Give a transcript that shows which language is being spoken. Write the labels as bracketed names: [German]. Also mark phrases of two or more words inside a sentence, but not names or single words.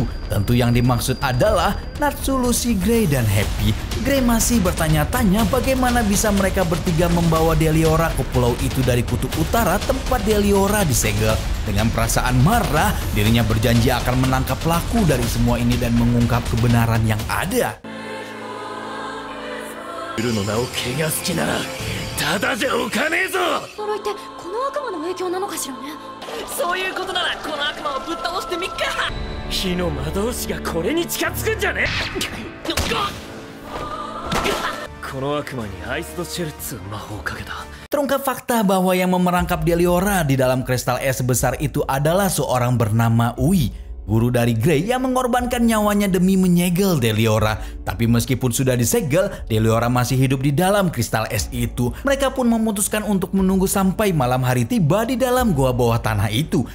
[Indonesian] Tentu yang dimaksud adalah Natsu, Lucy, Gray, dan Happy. Gray masih bertanya-tanya bagaimana bisa mereka bertiga membawa Deliora ke pulau itu dari Kutub Utara tempat Deliora disegel. Dengan perasaan marah, dirinya berjanji akan menangkap pelaku dari semua ini dan mengungkap kebenaran yang ada. [Japanese] の名を汚す気ならただじゃおかねえぞ。呪いってこの悪魔の影響なのかしらね。そういうことならこの悪魔をぶっ倒してみっか。火の魔導士がこれに近づくんじゃね。この悪魔にアイスドシェルっつう魔法をかけた。 [Indonesian] Terungkap fakta bahwa yang memerangkap Deliora di dalam kristal es sebesar itu adalah seorang bernama Ui, guru dari Gray yang mengorbankan nyawanya demi menyegel Deliora. Tapi meskipun sudah disegel, Deliora masih hidup di dalam kristal es itu. Mereka pun memutuskan untuk menunggu sampai malam hari tiba di dalam gua bawah tanah itu.